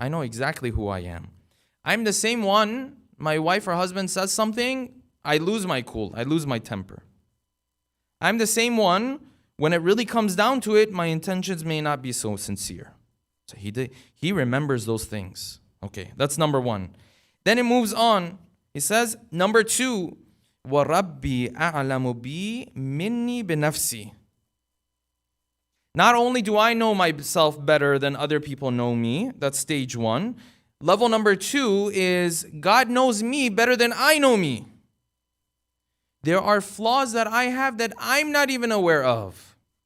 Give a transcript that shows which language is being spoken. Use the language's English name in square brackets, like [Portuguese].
[English] I know exactly who I am. I'm the same one. My wife or husband says something, I lose my cool. I lose my temper. I'm the same one. When it really comes down to it, my intentions may not be so sincere. So he remembers those things. Okay, that's number one. Then it moves on. He says, number two, [Arabic] وَرَبِّي أَعْلَمُ بِي مِنِّي بِنَفْسِي. [English] Not only do I know myself better than other people know me, that's stage one. Level number two is God knows me better than I know me. There are flaws that I have that I'm not even aware of.